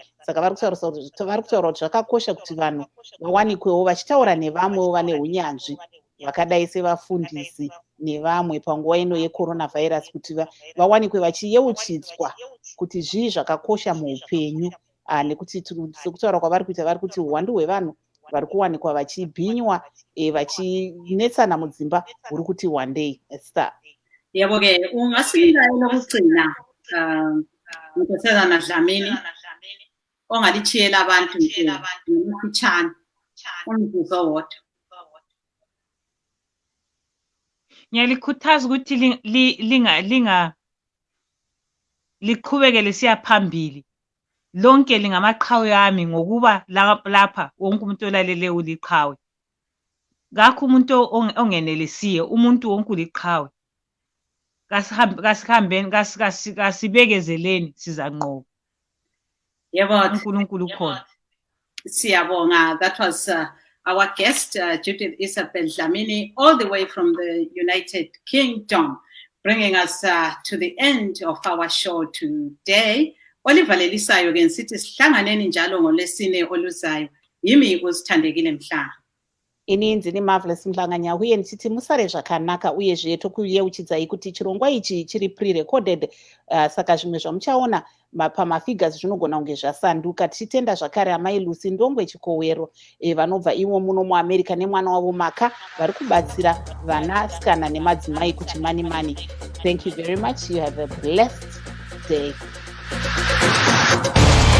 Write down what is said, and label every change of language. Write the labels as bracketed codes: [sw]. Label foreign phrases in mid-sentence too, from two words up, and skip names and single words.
[sn] Saka vari kutaura kuti zvakakosha kuti vanhu vawanikwewo vachitaura nevamwewo vane unyanzvi vakadai sevafundisi nevamwe panguva ino yekorona vhairasi, kuti vawanikwe vachiyeuchidzwa kuti zvii zvakakosha muupenyu. Nekuti sekutaura kwavari kuita, vari kuti uwandu hwevanhu vari kuwanikwa vachibhinywa vachinetsana mudzimba huri kuti wandei. [nd] Yebo ke, ungasinika lokugcina Nkosazana Madlamini ongalichiyela abantu ngomfutshane umvuzo wodwa. Ngiyalikhuthaza ukuthi liqhubekele siya phambili. Lonke lingamaqhawe ami ngokuba lapha wonke umuntu olalele uliqhawe. Ngakho umuntu ongenelisiwe, umuntu wonke uliqhawe. Kasibekezeleni sizanqoba. Yebo, uNkulunkulu ukhona. Siyabonga. [en] That was our guest, Judith Isabel Dlamini, all the way from the United Kingdom, bringing us to the end of our show today. [nd] Olivalelisayo ke sithi sihlanganeni njalo ngolesine oluzayo. Yimi uSithandekile Mhlanga. [sn] Ininzi ni Marvelous Mhlanganya uye nisithi musare zvakanaka uyezve tokuyeuchidzai kuti chirongwa ichi chiri pre-recorded, saka zvimwe zvamuchaona pamafigures zvinogona kunge zvasanduka. Tichitenda zvakare amai Lucy Ndongwe Chikowero vanobva ivo muno muAmerica nemwana wavo Maka vari kubatsira vanasikana nemadzimai kuti mani. [en] Thank you very much. You have a blessed day.